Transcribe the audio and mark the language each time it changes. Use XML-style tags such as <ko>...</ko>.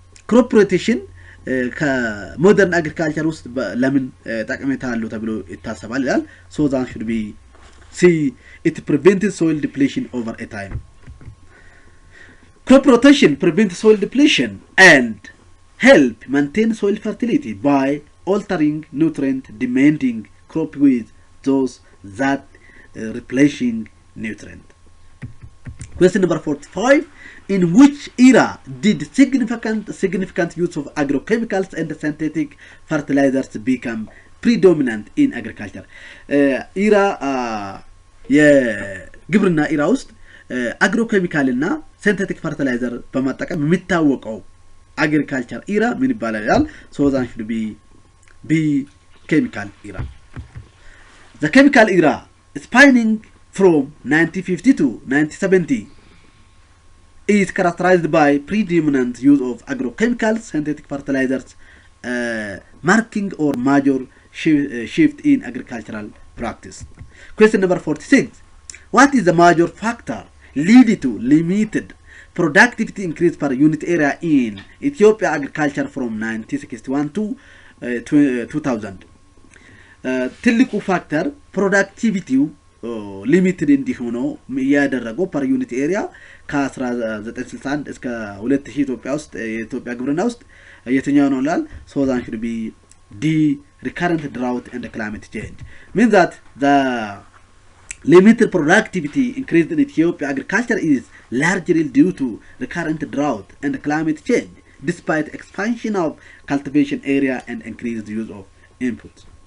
<am>crop rotation ከሞደርን አግሪካልቸር ውስጥ ለምን ጠቀሜታ አለው ተብሎ ይታሰባል ይላል?</am> <en>so that should be C. It prevents soil depletion over a time. Crop rotation prevents soil depletion and help maintain soil fertility by altering nutrient demanding crop with those that replacing nutrient. Question number 45. In which era did significant use of agrochemicals and synthetic fertilizers become predominant in agriculture?</en> <am>era የግብርና ኢራ ውስጥ አግሮኬሚካል እና ሲንቴቲክ ፈርቲላይዘር በመጠቀም የሚታወቀው አግሪካልቸር ኢራ ምን ይባላል ይላል?</am> <en>so that should be chemical era. The chemical era spanning from 1950 to 1970 is characterized by predominant use of agrochemicals, synthetic fertilizers, marking or major shift in agricultural practice. Question number 46. What is the major factor leading to limited productivity increase per unit area in Ethiopia agriculture from 1961 to 2000?</en> <am>ትልቁ ፋክተር ፕሮዳክቲቪቲው ሊሚትድ እንዲሆነው ያደረገው ፐር ዩኒት ኤሪያ ከ1961 እስከ 2000 ኢትዮጵያ ውስጥ የኢትዮጵያ ግብርና ውስጥ የትኛው ነው ይላል?</am> <en>so that should be D. recurrent drought and climate change. means that the limited productivity increased in Ethiopia agriculture is largely due to the current drought and climate change, despite expansion of cultivation area and increased use of inputs.</en>